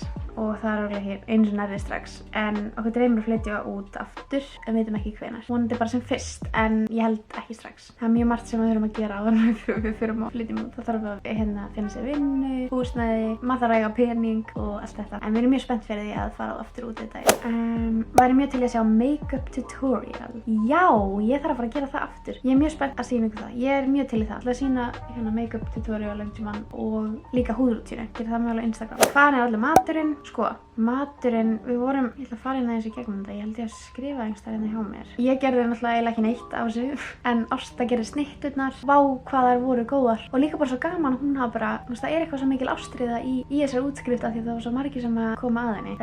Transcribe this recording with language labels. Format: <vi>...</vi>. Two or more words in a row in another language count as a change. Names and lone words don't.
<is>Og það er alveg hér eins og nærri strax, en okkur dreymir að flytja út aftur, en við veitum ekki hvenær. Vonandi bara sem fyrst, en ég held ekki strax. Það er mjög margt sem við þurfum að gera áður en við förum að flytja út. Það þarf að finna sér vinnu, húsnæði, maður þarf að eiga pening og allt þetta. En við erum mjög spennt fyrir því að fara aftur út þetta. Væri mjög til að sjá</is> <en>make-up tutorial.</en> <is>Já, ég þarf að fara að gera það aftur. Ég er mjög spennt að sýna ykkur það. Ég er mjög til í það. Ætla að sýna</is> <en>make-up tutorial</en> <is>og líka húðrútínu. Gera það mjög á Instagram. Hvað er allir maturinn? Sko, maturinn, ég ætla að fara inn aðeins í gegnum þetta, ég held ég að skrifa einhverstaðar hérna hjá mér. Ég gerði náttúrulega eiginlega ekki neitt á þessu, en Ásta gerði snitturnar, vá hvað þær voru góðar. Og líka bara svo gaman, hún hafa bara, það er eitthvað svo mikil ástríða í þessari útskrift af því það var svo margir sem að koma að henni.</is>